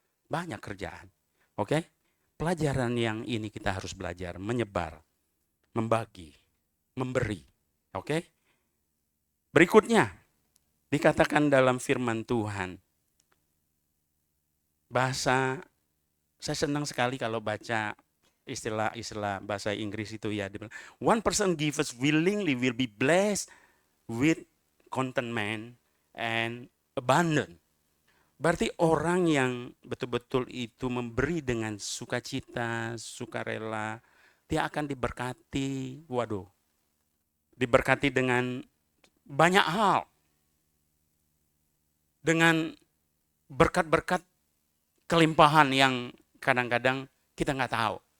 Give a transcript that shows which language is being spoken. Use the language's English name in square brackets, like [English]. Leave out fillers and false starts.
[Indonesian] Banyak kerjaan, oke? Pelajaran yang ini kita harus belajar, menyebar, membagi, memberi, oke? Berikutnya, dikatakan dalam firman Tuhan, bahasa, saya senang sekali kalau baca istilah bahasa Inggris itu ya. [English] One person gives willingly will be blessed with contentment and abundant. [Indonesian] Berarti orang yang betul-betul itu memberi dengan sukacita, sukarela, dia akan diberkati. Waduh, diberkati dengan banyak hal. Dengan berkat-berkat kelimpahan yang kadang-kadang kita nggak tahu.